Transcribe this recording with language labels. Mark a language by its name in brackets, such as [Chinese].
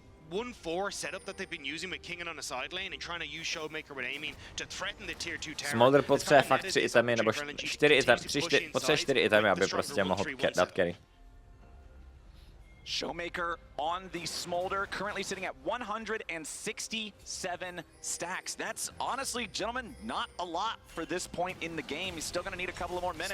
[English] 1-4 setup that they've been using with Kingen on the side lane and trying to use Showmaker with aiming to threaten the tier 2 tower. [Czech] Smolder potřebuje fakt 3 itemy nebo 4 itemy, potřebuje 4 itemy, aby prostě mohl dát carry. [English] Showmaker on the Smolder, currently sitting at 167 stacks. That's honestly, gentlemen, not a lot for this point in the game. He's still going to need a couple of more minutes.